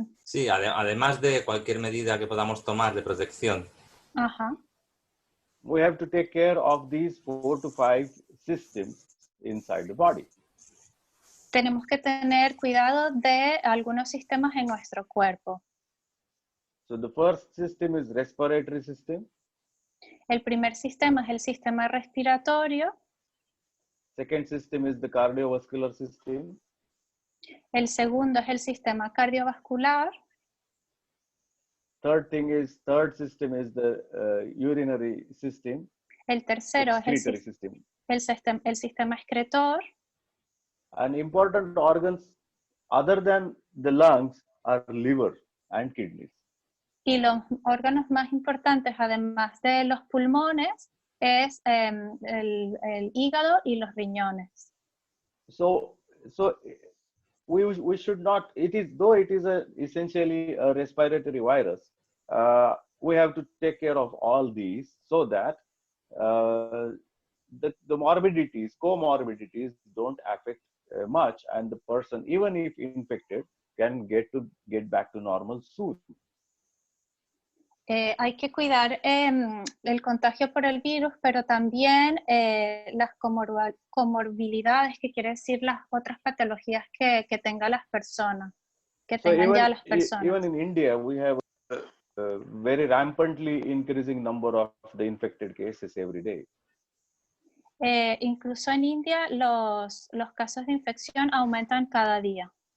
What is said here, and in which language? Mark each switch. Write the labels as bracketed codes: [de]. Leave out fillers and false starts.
[es] Sí, además de cualquier medida que podamos tomar de protección, ajá. [en] we have to take care of these 4 to 5 systems inside the body. [es] Tenemos que tener cuidado de algunos sistemas en nuestro cuerpo. [en] So the first system is respiratory system. [es] El primer sistema es el sistema respiratorio. [en] Second system is the cardiovascular system. [es] El segundo es el sistema cardiovascular. [en] Third system is the urinary system. [es] El tercero es [en] excretory system. [es] el sistema excretor. [en] And important organs other than the lungs are liver and kidneys. [es] Y los órganos más importantes, además de los pulmones, es el hígado y los riñones. [en] So we should not, though it is essentially a respiratory virus, we have to take care of all these so that the comorbidities don't affect much, and the person, even if infected, can get back to normal soon. [es] Hay que cuidar el contagio por el virus, pero también las comorbilidades, que quiere decir las otras patologías que tengan las personas, que tengan ya las personas. [en] Even in India, we have a very rampantly increasing number of the infected cases every day. [es] Incluso en India los casos de infección aumentan cada día.